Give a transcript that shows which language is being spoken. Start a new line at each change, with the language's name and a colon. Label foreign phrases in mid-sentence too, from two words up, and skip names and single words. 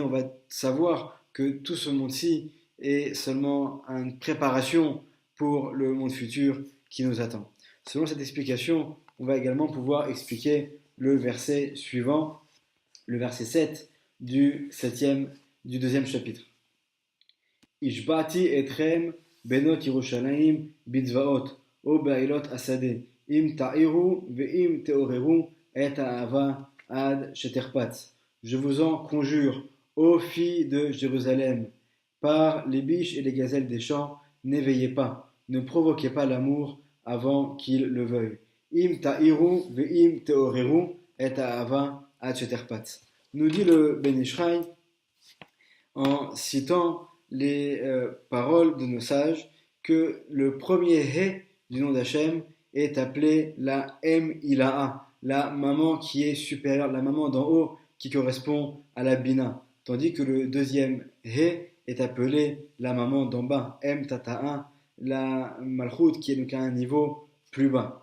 French: On va savoir que tout ce monde-ci est seulement une préparation pour le monde futur qui nous attend. Selon cette explication, on va également pouvoir expliquer le verset suivant, le verset 7 du deuxième chapitre.
Hebrew: השבעתי אתכם בנות ירושלים בצבאות או באילות השדה אם תעירו ואם תעוררו את האהבה עד שתחפץ.
French: Je vous en conjure, ô filles de Jérusalem, par les biches et les gazelles des champs, n'éveillez pas, ne provoquez pas l'amour avant qu'il le veuille.
Hebrew: אם תעירו ואם תעוררו את האהבה עד שתחפץ.
French: Nous dit le Ben Ishraï en citant les paroles de nos sages que le premier He du nom d'Hachem est appelé la Ilaha, la maman qui est supérieure, la maman d'en haut qui correspond à la Bina, tandis que le deuxième He est appelé la maman d'en bas, Tata'a, la Malchut qui est donc à un niveau plus bas.